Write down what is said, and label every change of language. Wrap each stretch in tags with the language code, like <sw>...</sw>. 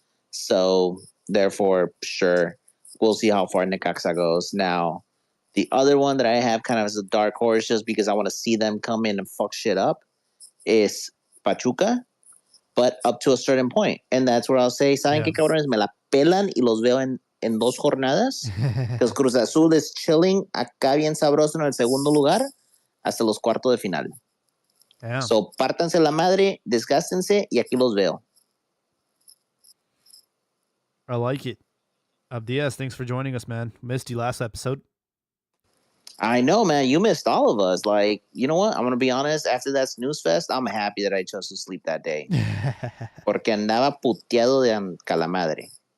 <en>So therefore, sure, we'll see how far Necaxa goes. Now, the other one that I have kind of as a dark horse, just because I want to see them come in and fuck shit up, is Pachuca. but up to a certain point. And that's where I'll say,</en> <es>¿saben qué, cabrones? Me la pelan y los veo en 2 jornadas.</es> <en>Because Cruz Azul is chilling</en> <es>acá bien sabroso en el segundo lugar hasta los cuartos de final.</es> <en>Yeah.</en> <es>So, pártanse la madre, desgástense y aquí los veo.</es> <en>I like it. Abdias, thanks for joining us, man. Missed you last episode. I know, man. You missed all of us. Like, you know what? I'm going to be honest. After that snooze fest, I'm happy that I chose to sleep that day.</en> <es>Porque andaba puteado de calamadre.</es>